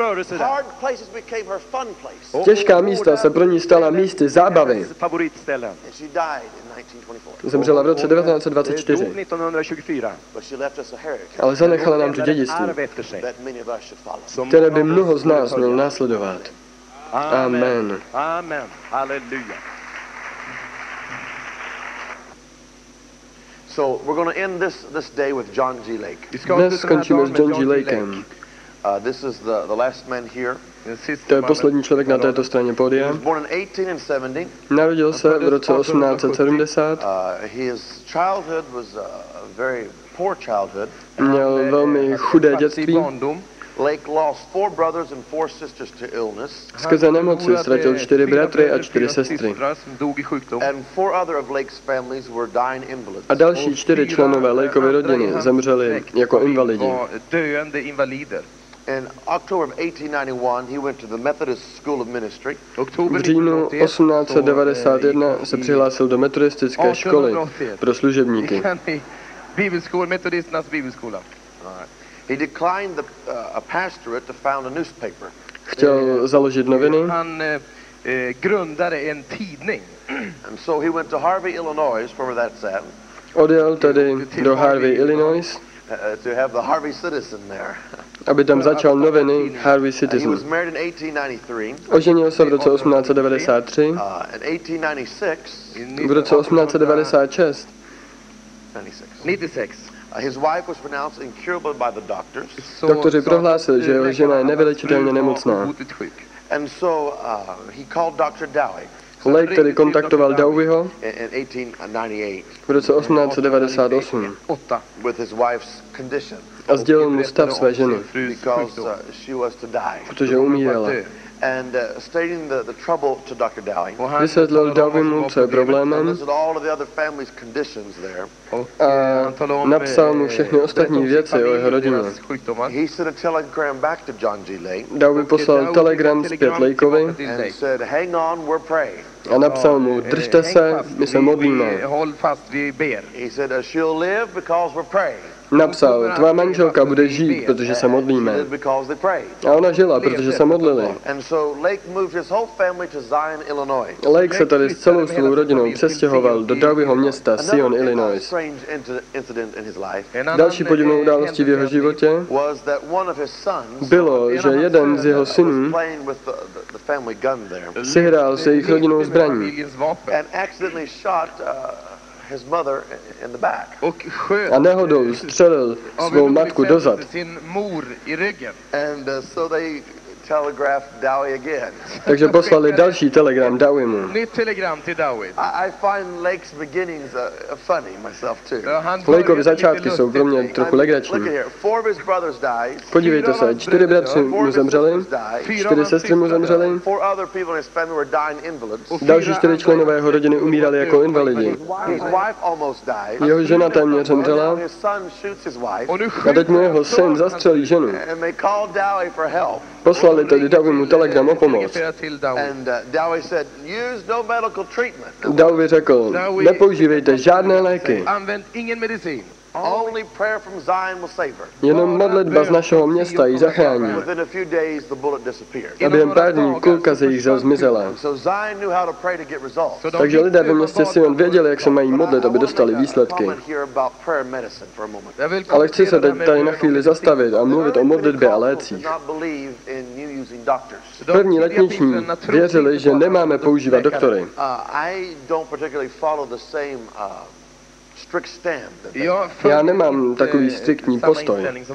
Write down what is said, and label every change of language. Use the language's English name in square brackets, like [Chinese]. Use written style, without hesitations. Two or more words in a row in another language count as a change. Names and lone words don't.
[Czech] Těžká místa se pro ní stala místy zábavy. Zemřela v roce 1924. Ale zanechala nám tu dědictví, které by mnoho z nás mělo následovat. Amen. Amen. Halleluja. [English] So we're going to end this day with John G. Lake. [Czech] Dnes skončíme s John G. Lakem. [English] This is the last man here. [Czech] To je poslední člověk na této straně pódia. [English] He was born in 1870. [Czech] Narodil se v roce 1870. [English] His childhood was a very poor childhood. [Czech] Měl velmi chudé dětství. [English] Lake lost 4 brothers and 4 sisters to illness. [Czech] Skrze nemoci ztratil 4 bratry a 4 sestry. [English] And 4 other of Lake's families were dying invalids. [Czech] A další 4 členové Lakeovy rodiny zemřeli jako invalidi. [English] In October of 1891, he went to the Methodist School of Ministry. [Czech] V říjnu 1891 se přihlásil do metodistické školy pro služebníky. [English] He declined a pastorate to found a newspaper. [Czech] Chtěl založit noviny. [English] And so he went to Harvey, Illinois, where that's at. [Czech] Odjel tedy do Harvey, Illinois, [English] To have the Harvey Citizen there. [Czech] aby tam začal noviny Harvey [English] He was Citizen. married in 1893. [Czech] Oženil se v roce 1893. [English] In 1896. [Czech] V roce 1896 [English] His wife was pronounced incurable by the doctors. [Czech] doktoři prohlásili, že jeho žena je nevylečitelně nemocná. [English] And so he called Dr. Dowie. [Czech] Lake tedy kontaktoval Dowieho [English] In 1898. [Czech] v roce 1898 [English] With his wife's condition. [Czech] a sdělil mu stav své ženy, [English] Because she was to die. [Czech] protože umírala. [English] And stating the trouble to Dr. Dowie. [Czech] Vysvětlil Dowiemu, co je problémem, [English] Listed all of the other family's conditions there. [Czech] a napsal mu všechny ostatní věci o jeho rodině. [English] He sent a telegram back to John G. Lake. [Czech] Dowie poslal telegram zpět Lakeovi [English] And said, hang on, we're praying. [Czech] a napsal mu, držte se, my se modlíme. [English] He said, she'll live because we're praying. [Czech] Napsal, tvá manželka bude žít, protože se modlíme. [English] Because they prayed. [Czech] A ona žila, protože se modlili. [English] And so Lake moved his whole family to Zion, Illinois. [Czech] Lake se tady s celou svou rodinou přestěhoval do Dowieho města Sion, Illinois. [English] Strange incident in his life [Czech] Další podivnou událostí v jeho životě [English] was that one of his sons [Czech] bylo, že jeden z jeho synů [English] was playing with the family gun there [Czech] si hrál s jejich rodinnou zbraní [English] and accidentally shot his mother in the back. [Czech] a nehodou střelil svou matku dozad. [English] And so they telegraph Dowie again. [Czech] Takže poslali další telegram Dowiemu. [Swedish] Nytt telegram till Dawid. [English] I find Lake's beginnings funny myself too. [Czech] Lakeovy začátky jsou pro mě trochu legrační. [English] Look at here. 4 of his brothers died. [Czech] Podívejte se, 4 bratři mu zemřeli, 4 sestry mu zemřeli, [English] 4 other people in his family were dying invalids. [Czech] další 4 členové jeho rodiny umírali jako invalidi. [English] His wife almost died. [Czech] Jeho žena téměř zemřela [English] His son shoots his wife. [Czech] a teď mu jeho syn zastřelí ženu. [English] And they called Dowie for help. [Czech] Poslali tedy Dowiemu telegram o pomoc. [English] And Dowie said, use no medical treatment. [Czech] Dowie řekl, nepoužívejte žádné léky, [Swedish] Använd ingen medicin. [English] Only prayer from Zion will save her. [Czech] jenom modlitba z našeho města ji zachrání. [English] Within a few days, the bullet disappeared. [Czech] A během pár dní kulka ze jich zel zmizela. So Zion knew how to pray to get results. Takže lidé ve městě Sion věděli, jak se mají modlit, aby dostali výsledky. Ale chci se teď tady na chvíli zastavit a mluvit o modlitbě a lécích. První letniční věřili, že nemáme používat doktory. Já nemám takový striktní postoj.